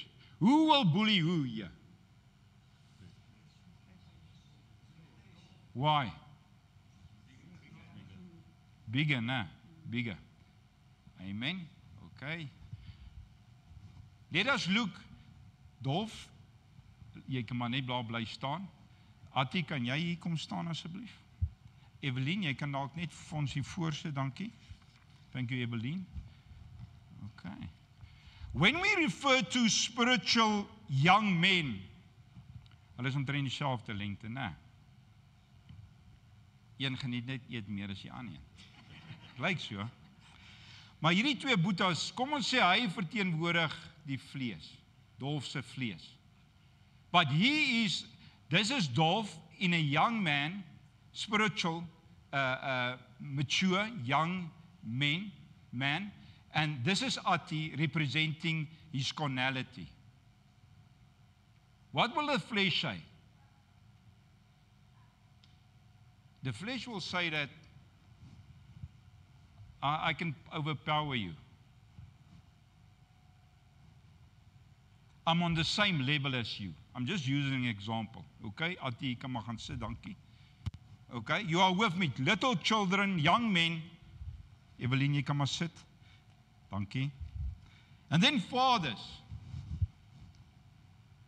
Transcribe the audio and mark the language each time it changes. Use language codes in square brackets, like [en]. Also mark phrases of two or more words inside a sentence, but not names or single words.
[en] Who will bully who here? Why? Bigger, nah? Bigger. Amen. Okay. Let us look. [af] Dolph, jy kan maar net bly staan. Attie, kan jy hier kom staan asseblief? Evelyn, jy kan dalk net vir ons hier voorsit, dankie. [en] Thank you, Evelyn. Okay. When we refer to spiritual young men, [af] hulle is omtrent dieselfde lengte, né? Een geniet net eet meer as die ander. Lyk so. Maar hierdie twee boetas, kom ons sê hy verteenwoordig die vlees, Dolph se vlees. [en] But this is Dolph in a young man, spiritual, mature, young man, and this is Ati representing his carnality. What will the flesh say? The flesh will say that I can overpower you. I'm on the same level as you. I'm just using an example. [af] Okay, Ati, kan maar gaan sit, dankie. [en] Okay, you are with me. Little children, young men. [af] Evelyn, jy kan maar sit. Dankie. [en] And then fathers.